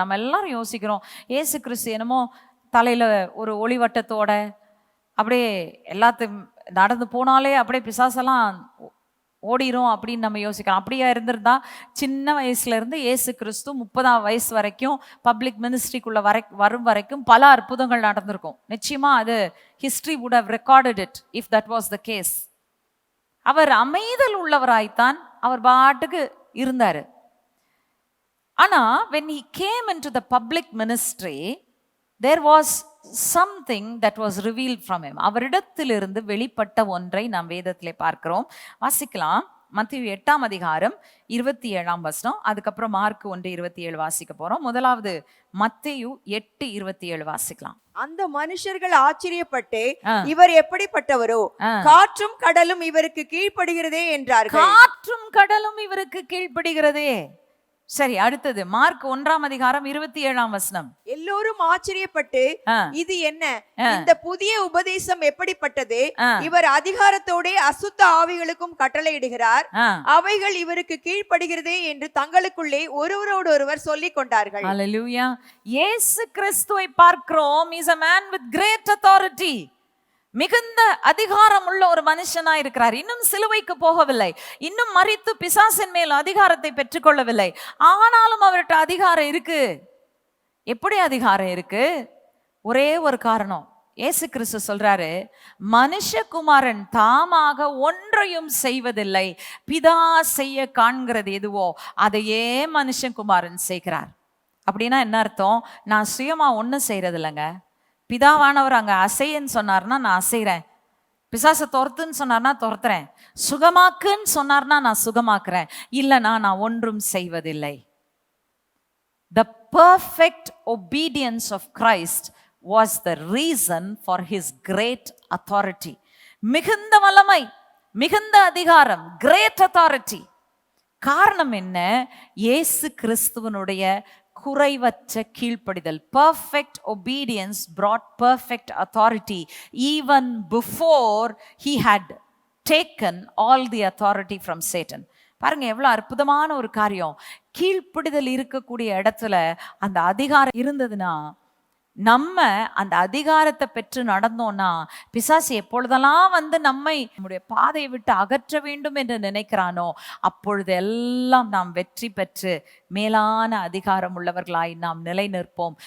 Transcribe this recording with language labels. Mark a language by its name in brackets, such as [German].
[Tamil] நம்ம எல்லாரும் யோசிக்கிறோம், இயேசு கிறிஸ்து என்னமோ தலையில ஒரு ஒளிவட்டத்தோட அப்படியே எல்லாத்தையும் நடந்து போனாலே அப்படியே பிசாசெல்லாம் ஓடிரும் அப்படின்னு நம்ம யோசிக்கிறோம். அப்படியா இருந்திருந்தா சின்ன வயசுல இருந்து இயேசு கிறிஸ்து 30ஆம் வயசு வரைக்கும் பப்ளிக் மினிஸ்ட்ரிக்குள்ள வரும் வரைக்கும் பல அற்புதங்கள் நடந்திருக்கும். நிச்சயமா அது [English] History would have recorded it if that was the case. [Tamil] அவர் அமைதல் உள்ளவராய்த்தான் அவர் பாட்டுக்கு இருந்தாரு. ஆனா [English] when he came into the public ministry, there was something that was revealed from him. [Tamil] அவரிடத்திலிருந்து வெளிப்பட்ட ஒன்றை நாம் வேதத்திலே பார்க்கிறோம். வாசிக்கலாம். மத்தேயு 8ஆம் அதிகாரம் 27ஆம் வசனம், அதுக்கப்புறம் மார்க் 1:27 வாசிக்க போறோம். முதலாவது மத்தேயு 8:27 வாசிக்கலாம். அந்த மனுஷர்கள் ஆச்சரியப்பட்டு இவர் எப்படிப்பட்டவரோ, காற்றும் கடலும் இவருக்கு கீழ்ப்படுகிறதே என்றார்கள். காற்றும் கடலும் இவருக்கு கீழ்ப்படுகிறதே. சரி, அடுத்தது மார்க் 1ஆம் அதிகாரம் 27ஆம் வசனம். எல்லோரும் ஆச்சரியப்பட்டு இது என்ன, இந்த புதிய உபதேசம் எப்படிப்பட்டது, இவர் அதிகாரத்தோட அசுத்த ஆவிகளுக்கும் கட்டளையிடுகிறார், அவைகள் இவருக்கு கீழ்ப்படுகிறதே என்று தங்களுக்குள்ளே ஒருவரோடு ஒருவர் சொல்லிக் கொண்டார்கள். ஹல்லேலூயா. இயேசு கிறிஸ்துவை பார்க்கிறோம். [English] He is a man with great authority. [Tamil] மிகுந்த அதிகாரம் உள்ள ஒரு மனுஷனா இருக்கிறார். இன்னும் சிலுவைக்கு போகவில்லை, இன்னும் மரித்து பிசாசின் மேல் அதிகாரத்தை பெற்றுக்கொள்ளவில்லை. ஆனாலும் அவர்கிட்ட அதிகாரம் இருக்கு. எப்படி அதிகாரம் இருக்கு? ஒரே ஒரு காரணம். இயேசு கிறிஸ்து சொல்றாரு, மனுஷகுமாரன் தாமாக ஒன்றையும் செய்வதில்லை, பிதா செய்ய காண்கிறது எதுவோ அதையே மனுஷகுமாரன் செய்கிறார். அப்படின்னா என்ன அர்த்தம்? நான் சுயமா ஒன்றும் செய்யறது இல்லைங்க. பிதாவானவர் அங்க அசைன்னு சொன்னார்னா நான் அசைறேன், பிசாசை துரத்துன்னு சொன்னார்னா துரத்துறேன், சுகமாக்குன்னு சொன்னார்னா நான் சுகமாக்குறேன், இல்லைனா நான் ஒன்றும் செய்வதில்லை. [English] The perfect obedience of Christ was the reason for his great authority. [Tamil] மிகுந்த வல்லமை, மிகுந்த அதிகாரம், [English] Great authority. [Tamil] காரணம் என்ன? இயேசு கிறிஸ்துவனுடைய குறைவற்ற கீழ்ப்படிதல். [English] perfect obedience brought perfect authority even before he had taken all the authority from Satan. [Tamil] பாருங்க எவ்வளவு அற்புதமான ஒரு காரியம். கீழ்ப்படிதல் இருக்கக்கூடிய இடத்துல அந்த அதிகாரம் இருந்ததுன்னா, நம்ம அந்த அதிகாரத்தை பெற்று நடந்தோம்னா, பிசாசு எப்பொழுதெல்லாம் வந்து நம்முடைய பாதையை விட்டு அகற்ற வேண்டும் என்று நினைக்கிறானோ அப்பொழுது எல்லாம் நாம் வெற்றி பெற்று மேலான அதிகாரம் உள்ளவர்களாய் நாம் நிலை நிற்போம்.